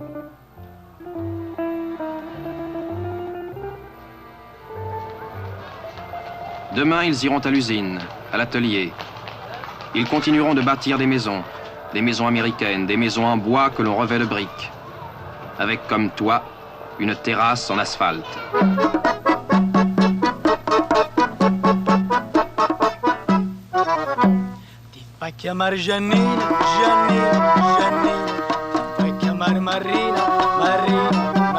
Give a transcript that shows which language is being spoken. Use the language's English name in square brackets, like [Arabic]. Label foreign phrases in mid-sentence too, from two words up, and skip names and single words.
[French] Demain, ils iront à l'usine, à l'atelier. Ils continueront de bâtir des maisons américaines, des maisons en bois que l'on revêt de briques, avec comme toit une terrasse en asphalte. [Italian] Ti fai chiamare Giannina, Giannina, Giannina, ti fai chiamare Marina, Marina.